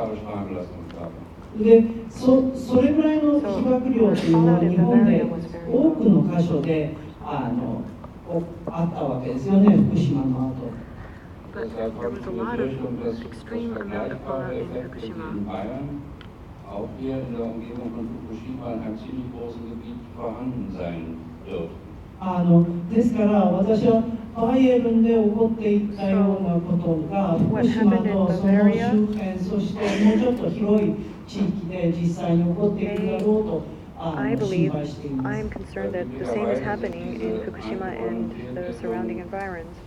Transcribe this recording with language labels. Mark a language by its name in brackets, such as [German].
[Japanese] で、それぐらいの被爆量というのは日本で多くの箇所であったわけですよね、福島の後。 [English] But there was a lot of extreme amount of fallout in Fukushima. [German] Auch hier in der Umgebung von Fukushima in einem ziemlich großen Gebiet vorhanden sein wird. [Japanese] ですから私はバイエルンで起こっていったようなことが福島とその周辺、そしてもうちょっと広い地域で実際に起こっているだろうと心配しています。 [English] I am concerned that the same is happening in Fukushima and the surrounding environs.